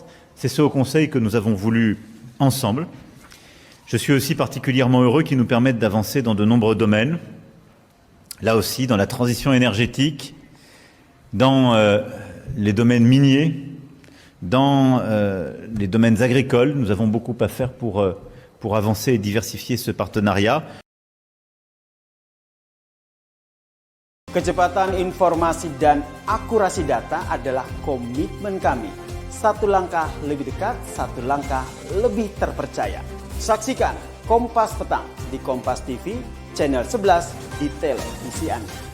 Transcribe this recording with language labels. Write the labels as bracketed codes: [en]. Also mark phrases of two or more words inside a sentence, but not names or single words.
[fr] C'est ce Haut Conseil que nous avons voulu ensemble. Je suis aussi particulièrement heureux qu'il nous permette d'avancer dans de nombreux domaines. Là aussi, dans la transition énergétique, dans les domaines miniers, dans les domaines agricoles. Nous avons beaucoup à faire pour avancer et diversifier ce partenariat. [id] Kecepatan informasi dan akurasi data adalah komitmen kami. Satu langkah lebih dekat, satu langkah lebih terpercaya. Saksikan Kompas Petang di Kompas TV, channel 11 di televisi Anda.